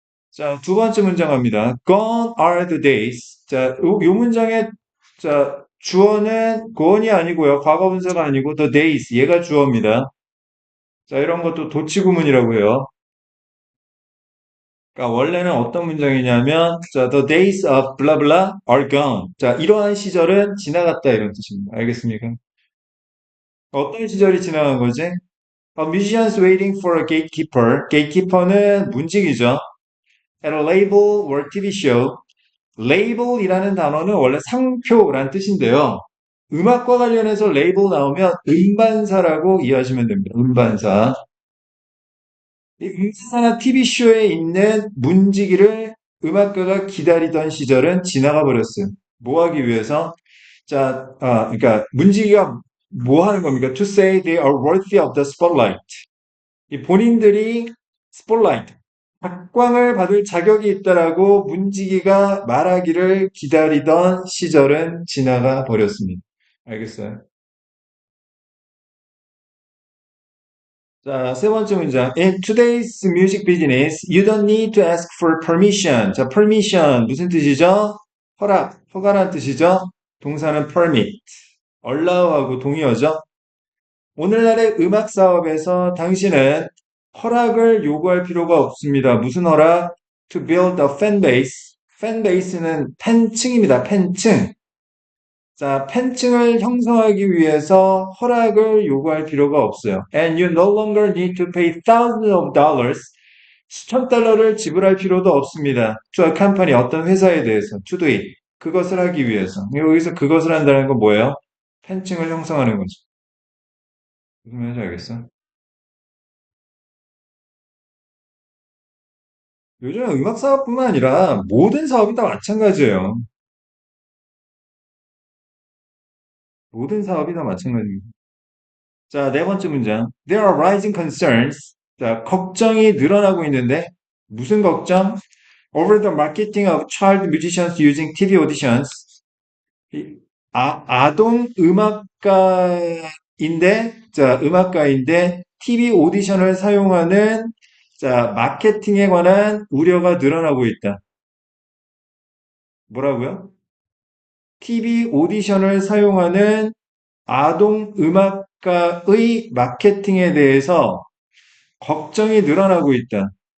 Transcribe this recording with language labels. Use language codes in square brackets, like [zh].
[ko] 자, 두 번째 문장 갑니다. [en] Gone are the days. [ko] 자, 요 문장의, 자, 주어는 gone이 아니고요. 과거 분사가 아니고 the days. 얘가 주어입니다. 자, 이런 것도 도치구문이라고 해요. 그러니까 원래는 어떤 문장이냐면, 자, [en] the days of blah blah are gone. [ko] 자, 이러한 시절은 지나갔다 이런 뜻입니다. 알겠습니까? 어떤 시절이 지나간 거지? [en] Musicians waiting for a gatekeeper. [ko] gatekeeper는 문직이죠. [en] At a label or TV show. [ko] 레이블이라는 단어는 원래 상표란 뜻인데요. 음악과 관련해서 레이블 나오면 음반사라고 이해하시면 됩니다. 음반사. 이 음반사나 TV쇼에 있는 문지기를 음악가가 기다리던 시절은 지나가 버렸어요. 뭐 하기 위해서? 자, 그러니까 문지기가 뭐 하는 겁니까? [en] To say they are worthy of the spotlight. [ko] 이 본인들이 스포트라이트, 각광을 받을 자격이 있다라고 문지기가 말하기를 기다리던 시절은 지나가 버렸습니다. 알겠어요? 자, 세 번째 문장. [en] In today's music business, you don't need to ask for permission. [ko] 자, permission 무슨 뜻이죠? 허락, 허가란 뜻이죠? 동사는 permit. allow하고 동의어죠? 오늘날의 음악 사업에서 당신은 허락을 요구할 필요가 없습니다. 무슨 허락? [en] To build a fan base. [ko] fan base는 팬층입니다. 팬층. 자, 팬층을 형성하기 위해서 허락을 요구할 필요가 없어요. [en] And you no longer need to pay thousands of dollars. [ko] 수천 달러를 지불할 필요도 없습니다. [en] To a company, [ko] 어떤 회사에 대해서. [en] To do it. [ko] 그것을 하기 위해서. 여기서 그것을 한다는 건 뭐예요? 팬층을 형성하는 거죠. 무슨 말인지 알겠어? 요즘 음악 사업뿐만 아니라 모든 사업이 다 마찬가지예요. 모든 사업이 다 마찬가지입니다. 자, 네 번째 문장. [en] There are rising concerns. [ko] 자, 걱정이 늘어나고 있는데 무슨 걱정? [en] Over the marketing of child musicians using TV auditions. [ko] 이 아동 음악가인데, 자, 음악가인데 TV 오디션을 사용하는 자, 마케팅에 관한 우려가 늘어나고 있다. 뭐라고요? TV 오디션을 사용하는 아동 음악가의 마케팅에 대해서 걱정이 늘어나고 있다.